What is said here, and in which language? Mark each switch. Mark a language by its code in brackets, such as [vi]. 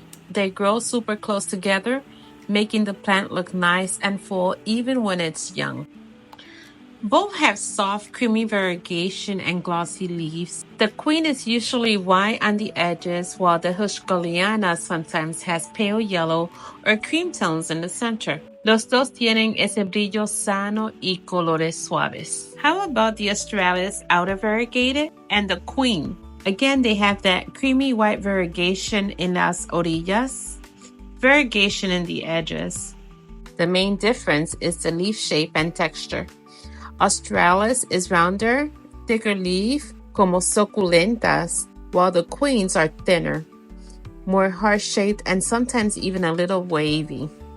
[en] They grow super close together, making the plant look nice and full even when it's young. Both have soft, creamy variegation and glossy leaves. The Queen is usually white on the edges, while the Hoyas sometimes has pale yellow or cream tones in the center. [es] Los dos tienen ese brillo sano y colores suaves. [en] How about the Australis outer variegated and the Queen? Again, they have that creamy white variegation in [es] las orillas, [en] variegation in the edges. The main difference is the leaf shape and texture. Australis is rounder, thicker leaf, [es] como suculentas, [en] while the Queens are thinner, more heart-shaped and sometimes even a little wavy.